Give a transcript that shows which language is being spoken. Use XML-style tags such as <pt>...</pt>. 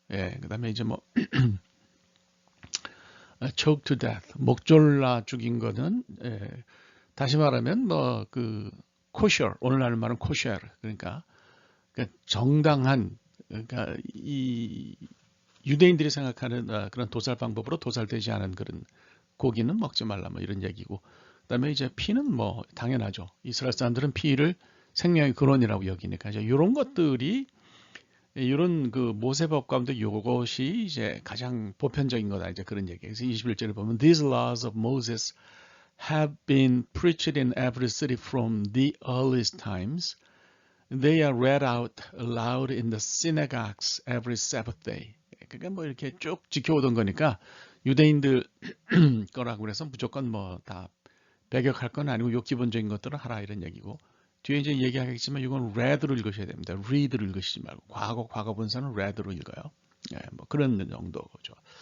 <ko>그다음에 이제 뭐 choke to death, 목 졸라 죽인 거는 다시 말하면 뭐 kosher, 오늘날 말은 kosher 그러니까 정당한 그러니까 이 유대인들이 생각하는 그런 도살 방법으로 도살되지 않은 그런 고기는 먹지 말라 뭐 이런 얘기고 그다음에 이제 피는 뭐 당연하죠. 이스라엘 사람들은 피를 생명의 근원이라고 여기니까 이제 이런 것들이 이런 그 모세법 가운데 이것이 이제 가장 보편적인 거다 이제 그런 얘기. 그래서 21절에 보면</ko> <en>These laws of Moses have been preached in every city from the earliest times. They are read out aloud in the synagogues every Sabbath day.</en> <ko>그러니까 뭐 이렇게 쭉 지켜오던 거니까 유대인들 거라고 그래서 무조건 뭐 다 배격할 건 아니고 요 기본적인 것들을 하라 이런 얘기고 뒤에 이제 얘기하겠지만 이건 read로 읽으셔야 됩니다. read로 읽으시지 말고 과거 분사는 read로 읽어요. 뭐 그런 정도죠.</ko>